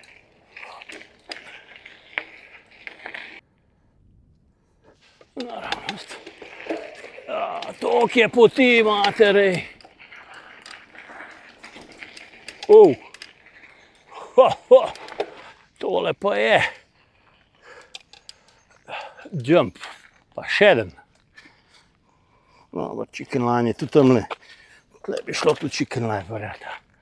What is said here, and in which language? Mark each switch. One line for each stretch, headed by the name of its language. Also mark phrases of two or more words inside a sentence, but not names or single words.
Slovenian: Naravnost. Tok je poti, materej. Tole pa je. Jump, pa še eden. No,
English: chicken line
Slovenian: je tudi tamle. Tle bi šlo tudi
English: chicken line,
Slovenian: verjeta.